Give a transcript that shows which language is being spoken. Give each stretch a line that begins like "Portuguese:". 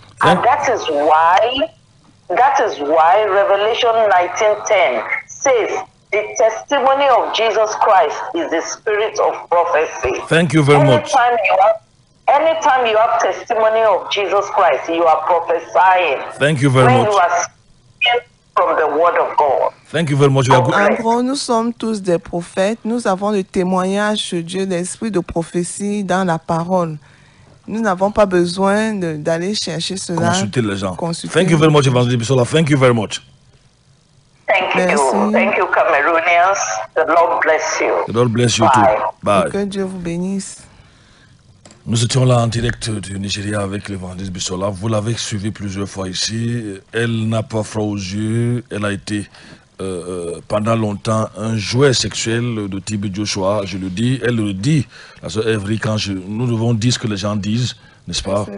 English: And that is why Revelation 19:10 says, "The testimony of Jesus Christ is the spirit of prophecy." Thank you very much. Anytime you have testimony of Jesus Christ, you are prophesying. Thank you very when much. you are speaking from the word of God. Thank you very much.
French: En gros, nous sommes tous des prophètes. Nous avons le témoignage de Dieu, l'esprit de prophétie dans la parole. Nous n'avons pas besoin d'aller chercher cela. Consulter les gens.
English: Thank you very much, Evangelist Bisola. Thank you very much. Thank you. Thank you, Cameroonians. The Lord bless you. The Lord bless you Bye. too. Bye.
French: Que Dieu vous bénisse. Nous étions là en direct du Nigeria avec l'évangéliste Bisola. Vous l'avez suivi plusieurs fois ici. Elle n'a pas froid aux yeux. Elle a été pendant longtemps un jouet sexuel de type Joshua. Je le dis, elle le dit. La sœur Evry, quand nous devons dire ce que les gens disent, n'est-ce pas?